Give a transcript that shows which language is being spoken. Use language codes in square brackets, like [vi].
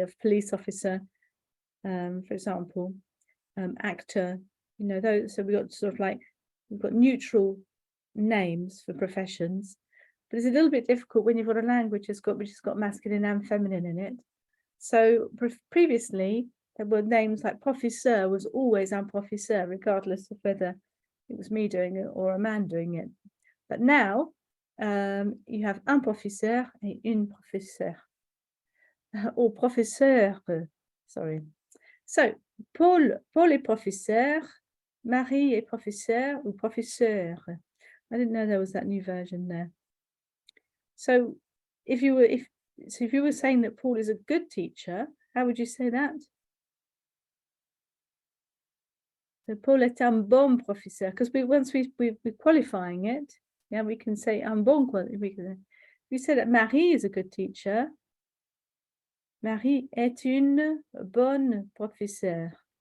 [en] Of police officer, for example, actor, those. So we've got neutral names for professions. But it's a little bit difficult when you've got a language which has got masculine and feminine in it. So previously, there were names like professeur was always un professeur, regardless of whether it was me doing it or a man doing it. But now, you have [fr] un professeur et une professeure. [en] Or [fr] professeur, [en] sorry. So, [fr] Paul est professeur, Marie est professeur ou professeur. [en] I didn't know there was that new version there. So if you were saying that Paul is a good teacher, how would you say that? So [fr] Paul est un bon professeur, [en] because once we're qualifying it, yeah, we can say un bon. We say that Marie is a good teacher. [fr] Marie est une bonne professeure.